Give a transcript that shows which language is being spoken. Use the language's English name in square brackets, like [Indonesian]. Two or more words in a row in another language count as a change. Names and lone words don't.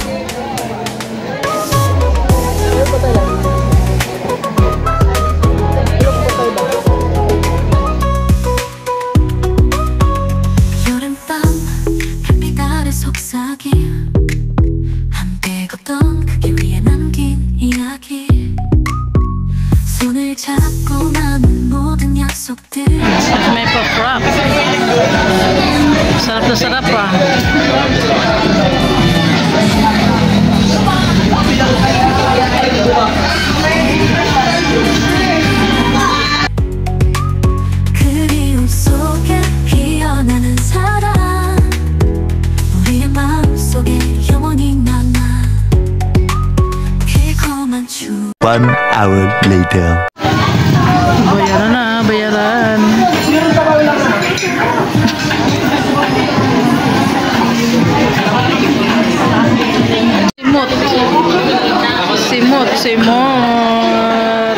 [Korean] 여름밤 햇빛 아래 속삭임 함께 걷던 그 길 위에 남긴 이야기 손을 잡고 나눈 모든 약속들 [Filipino] May pa-frap. Sarap na sarap ah. [Korean] 그리움 속에 피어나는 사랑 우리의 마음속에 영원히 남아 달콤한 추억 [English] 1 hour later. [Filipino] Bayaran na, bayaran. Simot. Simot, simot.